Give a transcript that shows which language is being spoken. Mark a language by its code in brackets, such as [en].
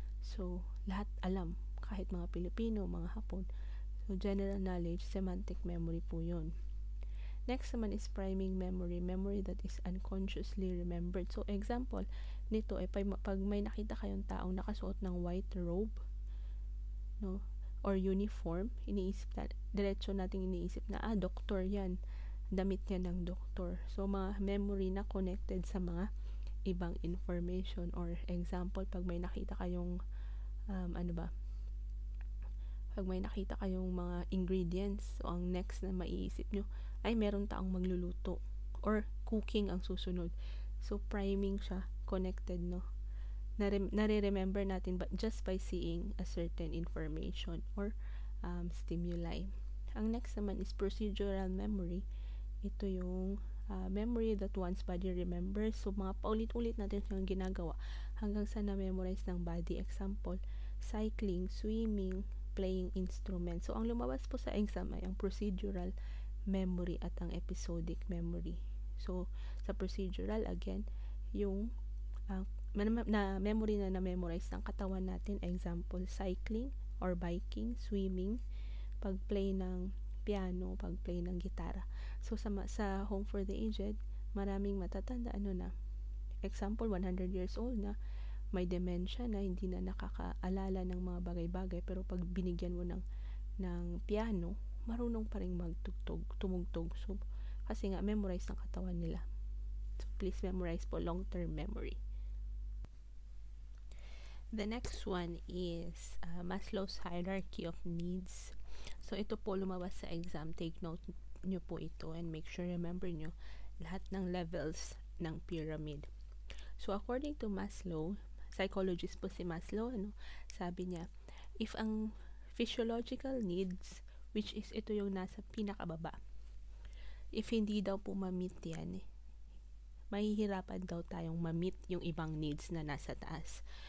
[tl] So, lahat alam, kahit mga Pilipino, mga Hapon. So, general knowledge, semantic memory po 'yun. [en] Next naman is priming memory, memory that is unconsciously remembered. [tl] So, example nito ay pag may nakita kayong taong nakasuot ng white robe, no, or uniform, diretso nating iniisip na, doktor 'yan. Damit niya ng doktor. So, mga memory na connected sa mga ibang information. Or example, pag may nakita kayong pag may nakita kayong mga ingredients, so ang next na maiisip nyo ay meron taong magluluto or cooking ang susunod. So, priming siya, connected, no? nare-remember natin [en] just by seeing a certain information or stimuli. Ang next naman is procedural memory. [tl] Ito yung [en] memory that one's body remembers. [tl] So, mga paulit-ulit natin siyang ginagawa hanggang sa na-memorize ng body. [en] Example, cycling, swimming, playing instrument. [tl] So, ang lumabas po sa exam ay ang procedural memory at ang episodic memory. So, sa procedural, again, yung na memory na na-memorize ng katawan natin. [en] Example, cycling or biking, swimming, pag-play ng piano, pag-play ng gitara. [tl] So, sa Home for the Aged, maraming matatanda, example, 100 years old na, may dementia na, hindi na nakakaalala ng mga bagay-bagay, pero pag binigyan mo ng piano, marunong pa rin tumugtog. So, kasi nga, memorize ng katawan nila. So, please memorize po long-term memory. [en] The next one is Maslow's hierarchy of needs. [tl] So, ito po lumabas sa exam. Take note nyo po ito [en] and make sure [tl] remember nyo lahat ng levels ng pyramid. So, according to Maslow, psychologist po si Maslow, sabi niya, if ang physiological needs, which is ito yung nasa pinakababa, if hindi daw po ma-meet yan, mahihirapan daw tayong ma-meet yung ibang needs na nasa taas.